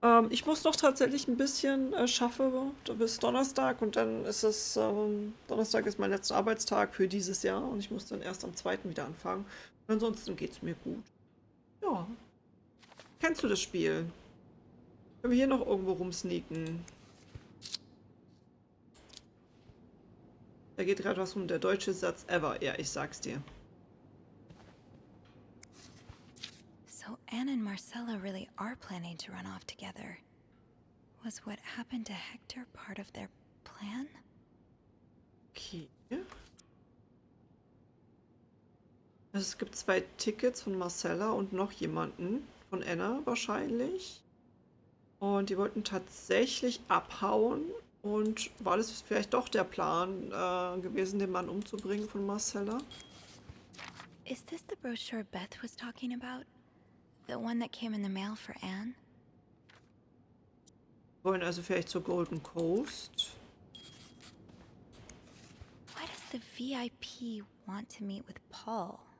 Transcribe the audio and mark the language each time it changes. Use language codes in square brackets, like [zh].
[de] Ich muss noch tatsächlich ein bisschen schaffen bis Donnerstag und dann ist es, Donnerstag ist mein letzter Arbeitstag für dieses Jahr und ich muss dann erst am 2. wieder anfangen. Und ansonsten geht es mir gut. Ja. Kennst du das Spiel? Können wir hier noch irgendwo rumsneaken? Da geht gerade was um der deutsche Satz ever. Ja, ich sag's dir. [en] So Anne and Marcella really are planning to run off together. Was what happened to Hector part of their plan? Okay. [de] Also es gibt 2 Tickets von Marcella und noch jemanden. Von Anna wahrscheinlich. Und die wollten tatsächlich abhauen. Und war das vielleicht doch der Plan gewesen, den Mann umzubringen von Marcella? [en] Is this the brochure Beth was talking about? The one that came in the mail for Anne? [de] Wollen also vielleicht zur Golden Coast? [en] Why does the VIP want to meet with Paul?